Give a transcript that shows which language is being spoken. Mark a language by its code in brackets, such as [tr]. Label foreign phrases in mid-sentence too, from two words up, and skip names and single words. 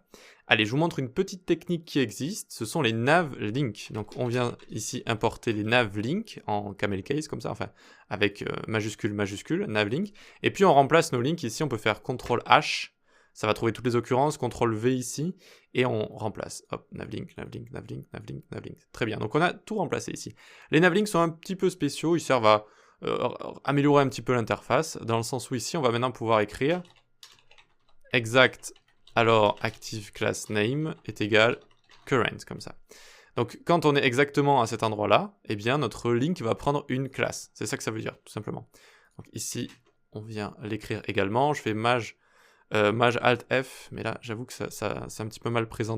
[fr] Allez, je vous montre une petite technique qui existe, ce sont les nav-links. Donc on vient ici importer les nav-links en camel case, comme ça, enfin, avec majuscule, majuscule, nav-link. Et puis on remplace nos links ici, on peut faire CTRL-H, ça va trouver toutes les occurrences, CTRL-V ici, et on remplace. Hop, nav-link, nav-link, nav-link, nav-link, nav-link. Très bien, donc on a tout remplacé ici. Les nav-links sont un petit peu spéciaux, ils servent à améliorer un petit peu l'interface, dans le sens où ici, on va maintenant pouvoir écrire exact. Alors, [en] active class name [fr] est égal current, comme ça. Donc, quand on est exactement à cet endroit-là, eh bien, notre link va prendre une classe. C'est ça que ça veut dire, tout simplement. Donc, ici, on vient l'écrire également. Je fais maj alt F, mais là, j'avoue que ça c'est un petit peu mal présenté.